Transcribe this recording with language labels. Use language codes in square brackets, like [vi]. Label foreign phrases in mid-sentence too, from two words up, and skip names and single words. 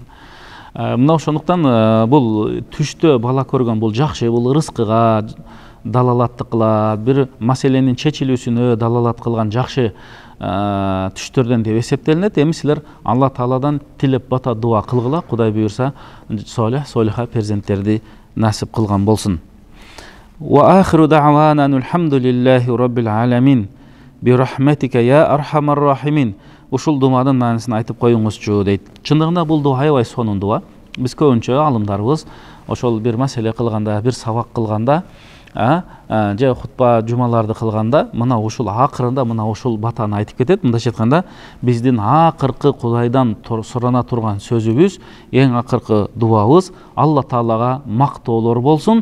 [ky] Мына ошондуктан бул түштө бала көргөн бул жакшы, бул рызкыга далалаттык кылат, бир маселенин чечилүүсүнө далалат кылган жакшы түштөрдөн деп эсептелинет. Эми силер Алла Тааладан тилеп бата дуа кылгыла, Кудай буйрса солиха перзенттерди насип кылган болсун. [ar] وآخر دعوانا الحمد لله رب العالمين برحمتك يا أرحم الراحمين. [ky] Ушул дуадын маанисин айтып коюңузчу дейт. Чындыгында бул дуа аябай сонун дуа. Биз көбүнчө алымдарыбыз ошол бир маселе кылганда, бир сабак кылганда, же хутба жумаларды кылганда, мына ушул акырында мына ушул батаны айтып кетет. Мындайча айтканда, биздин акыркы Кудайдан сурана турган сөзүбүз, эң акыркы дуабыз Алла Таалага мактоолор болсун.